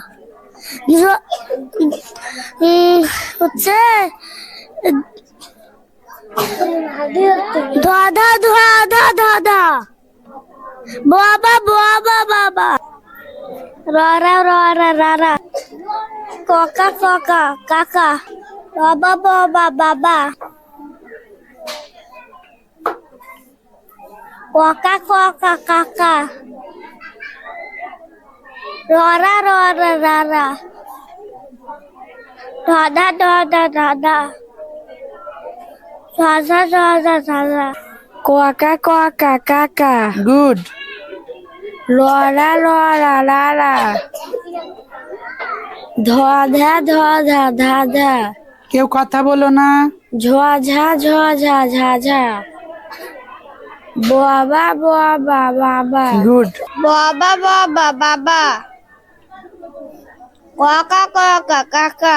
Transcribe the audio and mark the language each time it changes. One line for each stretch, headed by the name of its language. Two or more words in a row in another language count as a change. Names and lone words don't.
Bangla: হচ্ছে দাদা দাদা দাদা বাবা বাবা বাবা রারা রারা রারা কাকা কাকা কাকা বাবা বাবা বাবা Quaca, quaca, caca. Rora, rora, rara. Dada, dada, dada. Zaza, zaza, zaza. Quaca, quaca, caca. গুড। Rora, rora, rara. Dha, dha, dha, dha, dha. কেউ কথা বলো না। ঝা, ঝা, ঝা, ঝা। বাবা, বাবা, বাবা। গুড। বাবা, বাবা, বাবা। কাকা, কাকা, কাকা।